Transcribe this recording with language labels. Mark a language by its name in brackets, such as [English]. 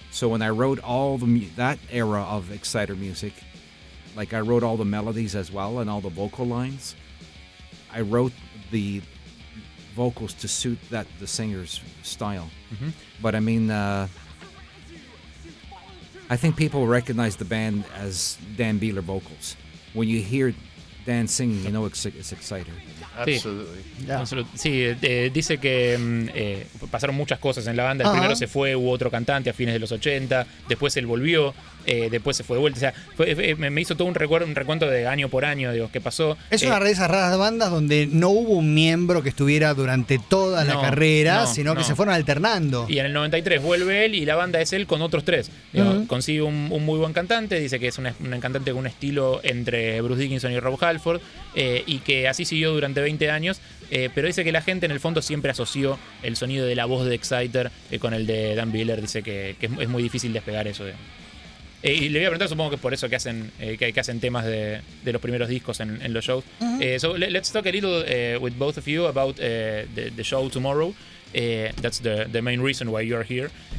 [English] So when I wrote all that era of Exciter music, like I wrote all the melodies as well and all the vocal lines, I wrote the vocals to suit that the singer's style. Mm-hmm. But I mean, I think people recognize the band as Dan Bieler vocals. When you hear Dan singing, you know it's Exciter. Absolutely. [Spanish] Sí, dice que pasaron muchas cosas en la banda. El primero se fue, hubo otro cantante a fines de los 80. Después él volvió, después se fue de vuelta. O sea, me hizo todo un recuento de año por año, digo, qué pasó. Es una de esas raras bandas donde no hubo un miembro que estuviera durante toda la carrera, sino que se fueron alternando. Y en el 93 vuelve él y la banda es él con otros tres. Digo, consigue un muy buen cantante, dice que es un cantante con un estilo entre Bruce Dickinson y Rob Halford, y que así siguió durante 20 años, pero dice que la gente en el fondo siempre asoció el sonido de la voz de Exciter con el de Dan Bieler, dice que es muy difícil despegar eso. Y le voy a preguntar, supongo que es por eso que hacen que hacen temas de los primeros discos en los shows. Uh-huh. [English] So let's talk a little with both of you about the show tomorrow. That's the main reason why you are here.